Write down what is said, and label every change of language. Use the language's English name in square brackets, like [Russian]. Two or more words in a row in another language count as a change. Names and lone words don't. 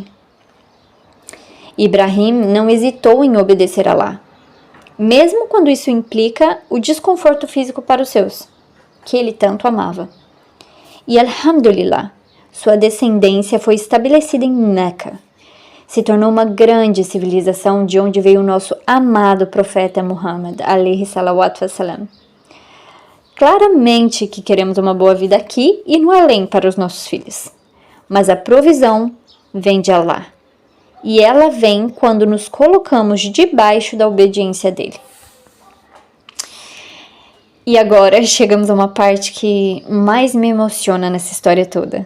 [Portuguese] Ibrahim não hesitou em obedecer a Alá, mesmo quando isso implica o desconforto físico para os seus, que ele tanto amava. E Alhamdulillah, sua descendência foi estabelecida em Meca. Se tornou uma grande civilização de onde veio o nosso amado profeta Muhammad, [Arabic] عليه الصلاة والسلام. [Portuguese] Claramente que queremos uma boa vida aqui e no além para os nossos filhos. Mas a provisão vem de Allah. E ela vem quando nos colocamos debaixo da obediência dele. E agora chegamos a uma parte que mais me emociona nessa história toda.